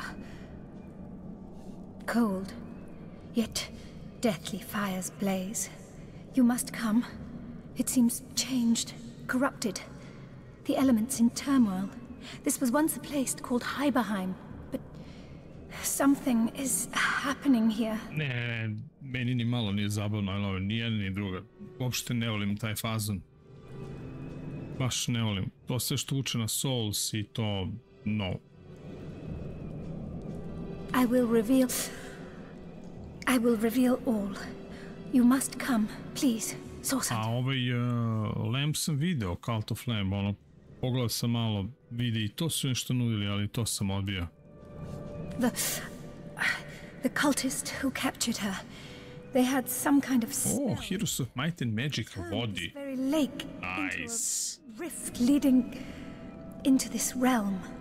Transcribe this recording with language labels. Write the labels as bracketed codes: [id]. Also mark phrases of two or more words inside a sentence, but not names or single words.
[en] Cold, yet deathly fires blaze. You must come. It seems changed, corrupted. The elements in turmoil. This was once a place called Heiberheim, but something is happening here. [sr] Ne, meni ni malo nije zabavno, ali ovo ni jedna ni druga. Uopšte ne volim taj fazon. Baš ne volim. To sve što uče na Souls i to... no. [en] I will reveal all. You must come, please. Source. [sr] A Lamp sam video, Cult of Lamp, ono, pogledao sam malo vide i to su nešto nudili, ali to sam odbio. [en] The cultist who captured her. They had some kind of spell. [sr] Oh, Heroes of Might and Magic vodi. [en] Very lake. Nice. Into a rift leading into this realm.